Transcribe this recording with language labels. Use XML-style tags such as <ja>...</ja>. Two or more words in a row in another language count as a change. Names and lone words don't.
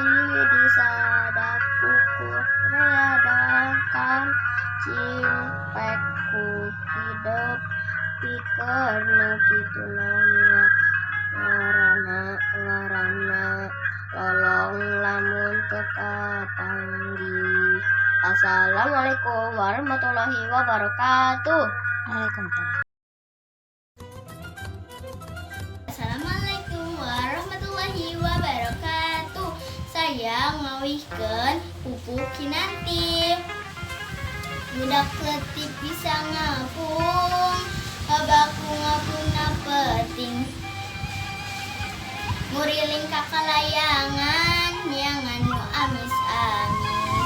<su>Disadaku koreakan, cingpek ku hidup pikir. Nu kitu naon ngaranna, lolong lamun teu kapanggih.</su> <ar>السلام عليكم ورحمة الله وبركاته. وعليكم السلام. السلام عليكم ورحمة الله وبركاته.</ar> <su>Saya ngawihkeun Pupuh Kinanti. Budak leutik bisa ngapung, babaku ngapungna peuting. Nguriling ka kalayangan, neangan nu amis-amis.</su>